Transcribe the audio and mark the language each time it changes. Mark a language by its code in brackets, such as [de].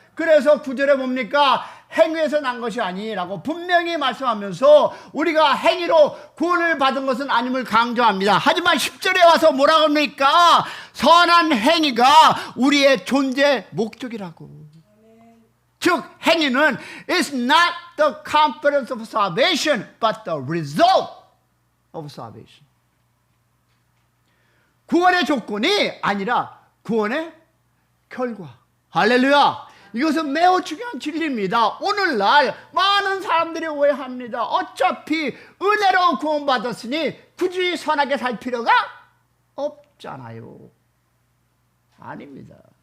[ko] 그래서 9절에 뭡니까? 행위에서 난 것이 아니라고 분명히 말씀하면서 우리가 행위로 구원을 받은 것은 아님을 강조합니다. 하지만 10절에 와서 뭐라고 합니까? 선한 행위가 우리의 존재 목적이라고. 즉 행위는 [en] is not the consequence of salvation but the result of salvation. [ko] 구원의 조건이 아니라 구원의 결과. 할렐루야. 이것은 매우 중요한 진리입니다. 오늘날 많은 사람들이 오해합니다. 어차피 은혜로 구원받았으니 굳이 선하게 살 필요가 없잖아요. 아닙니다.